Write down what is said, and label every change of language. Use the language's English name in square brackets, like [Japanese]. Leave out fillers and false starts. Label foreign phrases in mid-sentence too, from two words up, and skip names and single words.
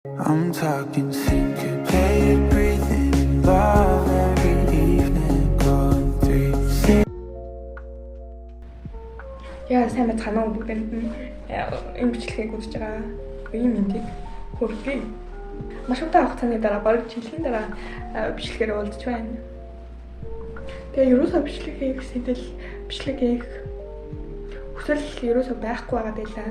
[English] I'm talking syncopated breathing in love every evening, going 3. [Mongolian] Яа сайн бацгаана уу бүгдэнд нь энэ бичлэгийг үзэж байгаа үеийн мэндийг хүргэе. Маш удаан хугацааны дараа бараг жилийн дараа бичлэгээр уулзч байна. Тэгээ ерөөсөө бичлэг хийх сэтэл бичлэг хийх хүсэл ерөөсөө байхгүй байгаа байлаа.